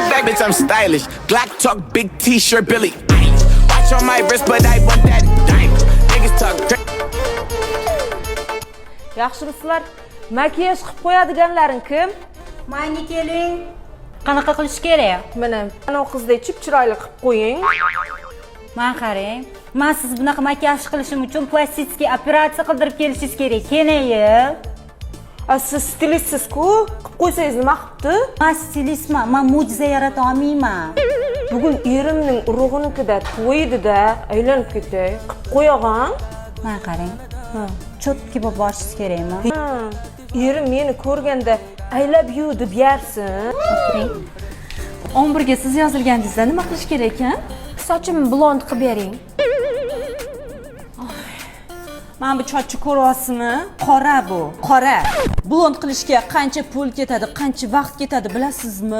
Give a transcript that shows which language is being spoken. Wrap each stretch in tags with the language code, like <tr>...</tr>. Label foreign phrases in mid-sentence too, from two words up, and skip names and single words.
<en>Bitch, I'm stylish. Glock talk, big T-shirt, Billy. Watch on my wrist, but I want that diamond. Niggas talk.</en> <uz>Yaxshi do'stlar, makiyaj qilib qo'yadiganlaring kim? Menga keling. Qanaqa qilish kerak? Mana ana qizdek chip-chiroyli qilib qo'ying. Men qarang. Men siz bunaqa makiyaj qilishim uchun plastik operatsiya qildirib kelishingiz kerak. Keling. Siz stilistsiz-ku, qilib qo'ysangiz nima qilibdi? Men stilistman, men mo'jiza yarata olmayman. Bugun erimning urug'inikida to'y edi-da, aylanib ketay. Qilib qo'yag'an. Men qarang. Chotki bo'lib borishingiz kerakmi? Erim meni ko'rganda</uz> <en>I love you</en> <uz>deb yarsin. 11 ga siz yozilganingizda nima qilish kerak ekan? Sochimni blond qilib bering. Mana bu chochi ko'ryapsizmi? Qora bu, qora. Blond qilishga qancha pul ketadi, qancha vaqt ketadi bilasizmi?</uz>